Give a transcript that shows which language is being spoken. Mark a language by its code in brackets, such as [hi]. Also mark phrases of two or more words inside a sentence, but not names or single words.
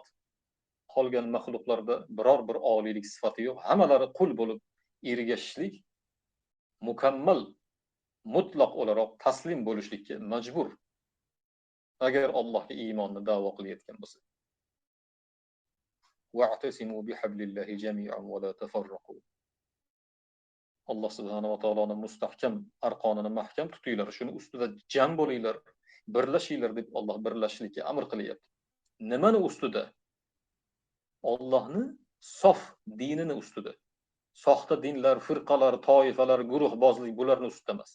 [uz] Qolgan mahluqlarda biror bir oliylik sifati yo'q, hammalari qul bo'lib ergashishlik, mukammal, mutlaq o'laroq taslim bo'lishlikka majbur. Agar Allohga iymonni da'vo qilayotgan bo'lsa. [ar] واعتصموا بحبل الله جميعا ولا تفرقوا. [uz] Alloh [ar] سبحانه وتعالى [uz] mustahkam arqonini mahkam tutinglar, shuni ustida jam bo'linglar, birlashinglar deb Alloh birlashishlikka amr qilyapti. Nimani ustida? Allohni sof dinini ustida. Soxta dinlar, firqalar, toifalar, guruhbozlik bularni ustida emas.